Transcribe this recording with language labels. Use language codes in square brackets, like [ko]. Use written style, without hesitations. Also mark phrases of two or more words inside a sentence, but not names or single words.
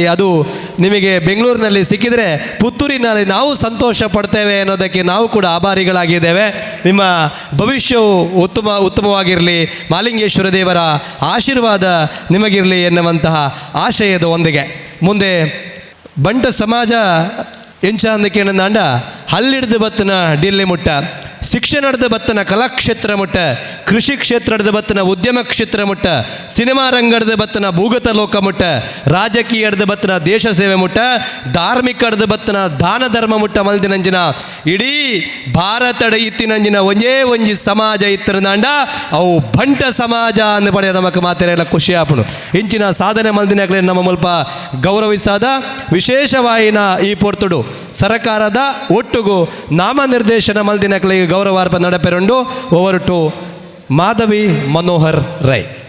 [kn] ಅದು ನಿಮಗೆ ಬೆಂಗಳೂರಿನಲ್ಲಿ ಸಿಕ್ಕಿದರೆ ಪುತ್ತೂರಿನಲ್ಲಿ ನಾವು ಸಂತೋಷ ಪಡ್ತೇವೆ ಅನ್ನೋದಕ್ಕೆ ನಾವು ಕೂಡ ಆಭಾರಿಗಳಾಗಿದ್ದೇವೆ. ನಿಮ್ಮ ಭವಿಷ್ಯವು ಉತ್ತಮವಾಗಿರಲಿ, ಮಾಲಿಂಗೇಶ್ವರ ದೇವರ ಆಶೀರ್ವಾದ ನಿಮಗಿರಲಿ ಎನ್ನುವಂತಹ ಆಶಯದ ಒಂದಿಗೆ ಮುಂದೆ [tcy] ಬಂಟ ಸಮಾಜ ಎಂಚ ಅಂದಕೇನಂದಾಂಡ ಹಲ್ಲಿಡ್ದು ಬತ್ತನ ಡಿಲ್ಲೆ ಮುಟ್ಟ ಶಿಕ್ಷಣದ ಬತ್ತನ ಕಲಾಕ್ಷೇತ್ರ ಮುಟ್ಟ ಕೃಷಿ ಕ್ಷೇತ್ರದ ಬತ್ತನ ಉದ್ಯಮ ಕ್ಷೇತ್ರ ಮುಟ್ಟ ಸಿನಿಮಾ ರಂಗದ ಬತ್ತನ ಭೂಗತ ಲೋಕ ಮುಟ್ಟ ರಾಜಕೀಯದ ಬತ್ತನ ದೇಶ ಸೇವೆ ಮುಟ್ಟ ಧಾರ್ಮಿಕದ ಬತ್ತನ ದಾನ ಧರ್ಮ ಮುಟ್ಟ ಮಲ್ದಿನಂಜಿನ ಇಡೀ ಭಾರತದ ಇತ್ತಿನಂಜಿನ ಒಂದೇ ಒಂಜಿ ಸಮಾಜ ಇತ್ತರದಾಂಡ ಅವು ಬಂಟ ಸಮಾಜ ಅಂದ ಪಡೆಯ ನಮಕ್ ಮಾತೆಲ್ಲ ಖುಷಿ ಆಪುನು ಇಂಚಿನ ಸಾಧನೆ ಮಲ್ದಿನಾಗಲೇ ನಮ್ಮ ಮುಲ್ಪ ಗೌರವಿಸಾದ ವಿಶೇಷವಾಯಿನ ಈ ಪೊರ್ತುಡು ಸರಕಾರದ ಒಟ್ಟುಗು ನಾಮನಿರ್ದೇಶನ ಮಲ್ದಿನಕಲಿಗೆ ಗೌರವಾರ್ಪ ನಡಪೆರಂಡು [en] over to [tcy] ಮಾಧವಿ ಮನೋಹರ್ ರೈ.